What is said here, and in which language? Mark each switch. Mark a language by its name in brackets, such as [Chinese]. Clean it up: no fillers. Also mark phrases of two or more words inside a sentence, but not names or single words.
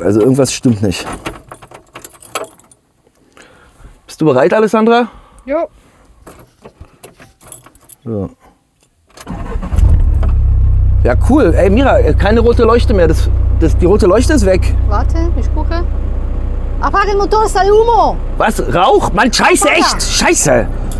[German] Also irgendwas stimmt nicht. Bist du bereit, Alessandra? Jo. So. Ja, cool. Ey, Mira, keine rote Leuchte mehr. Die rote Leuchte ist weg. Warte, ich gucke. [Spanish] Apaga el motor, sale humo! [German] Was? Rauch? Mann, scheiße, echt! Scheiße!